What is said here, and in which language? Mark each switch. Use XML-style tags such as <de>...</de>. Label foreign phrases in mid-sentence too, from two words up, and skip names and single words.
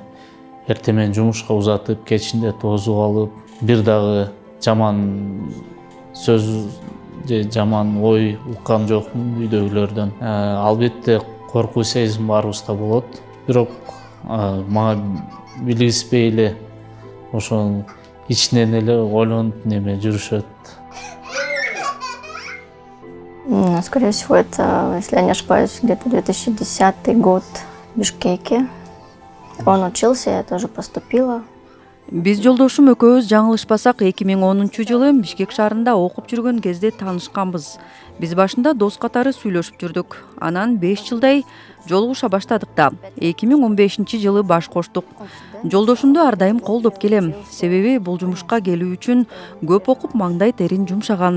<ky>Эртемен жумушка узатып, кечинде тозуп алып, бир дагы жаман сөз же жаман ой уккан жокмун үйдөгүлөрдөн. Албетте коркуу сезим баарыбызда болот. Бирок мага билгизбей эле ошол ичинен эле ойлонуп неме жүрүшөт.</ky> <ru>Скорее всего, это, если я не ошибаюсь, где-то 2010 год в Бишкеке. Он учился, я тоже поступила.</ru> <ky>Биз жолдошум экөөбүз жаңылышпасак 2010-жылы Бишкек шаарында окуп жүргөн кезде таанышканбыз. Биз башында дос катары сүйлөшүп жүрдүк. Анан 5 жылдай жолугуша баштадык да. 2015-жылы баш коштук. Жолдошумду ар дайым колдоп келем. Себеби бул жумушка келүү үчүн көп окуп маңдай терин жумшаган.</ky>